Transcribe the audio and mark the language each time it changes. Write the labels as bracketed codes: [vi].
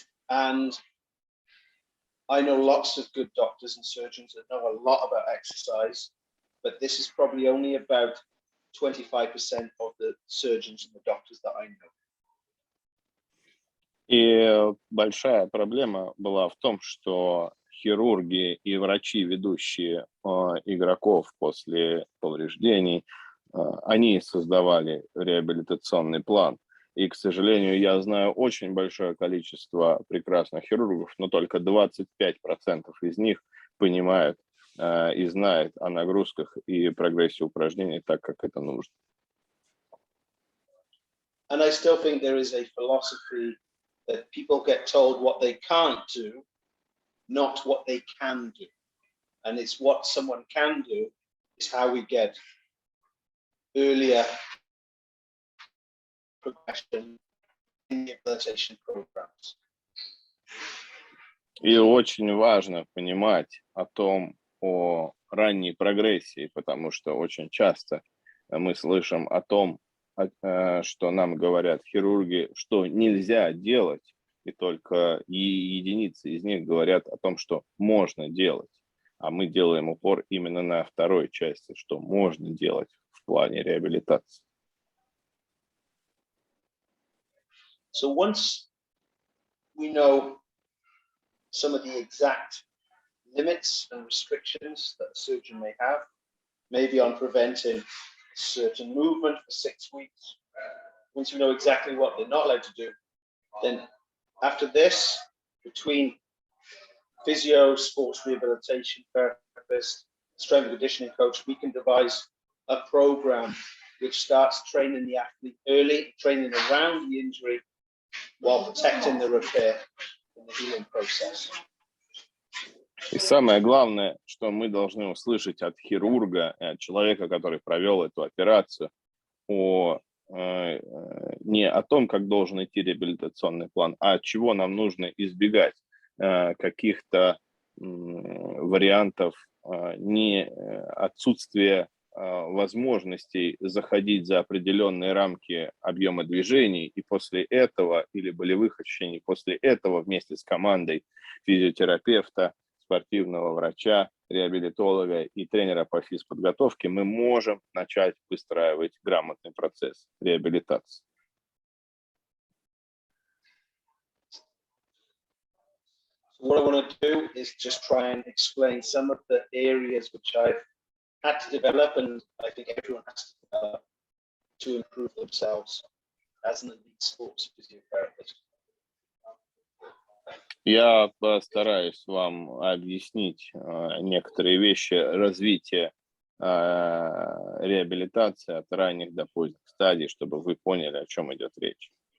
[en] And I know lots of good doctors and surgeons that know a lot about exercise, but this is probably only about 25% of the surgeons and the doctors that I know. [ru] И большая проблема была в том, что хирурги и врачи, ведущие игроков после повреждений, они создавали реабилитационный план. И, к сожалению, я знаю очень большое количество прекрасных хирургов, но только 25% из них понимают и знают о нагрузках и прогрессе упражнений так, как это нужно. [en] And I still think there is a philosophy that people get told what they can't do, not what they can do. And it's what someone can do is how we get earlier progression in the rehabilitation programs. [ru] И очень важно понимать о ранней прогрессии, потому что очень часто мы слышим о том, что нам говорят хирурги, что нельзя делать, и только единицы из них говорят о том, что можно делать. А мы делаем упор именно на второй части, что можно делать в плане реабилитации. [en] So once we know some of the exact limits and restrictions that a surgeon may have, maybe on preventing certain movement for 6 weeks, once we know exactly what they're not allowed to do, then after this, between physio, sports rehabilitation therapist, strength and conditioning coach, we can devise a program which starts training the athlete early, training around the injury while protecting the repair and the healing process. [ru] И самое главное, что мы должны услышать от хирурга, от человека, который провел эту операцию, не о том, как должен идти реабилитационный план, а от чего нам нужно избегать каких-то вариантов, отсутствия возможностей заходить за определенные рамки объема движений, и после этого, или болевых ощущений, после этого вместе с командой физиотерапевта, спортивного врача, реабилитолога и тренера по физподготовке мы можем начать выстраивать грамотный процесс реабилитации. [en] What I want to do is just try and explain some of the areas which I've had to develop, and I think everyone has to develop to improve themselves as an elite sports physiotherapist. [ru] Я постараюсь вам объяснить некоторые вещи развития реабилитации от ранних до поздних стадий, чтобы вы поняли, о чем идет речь.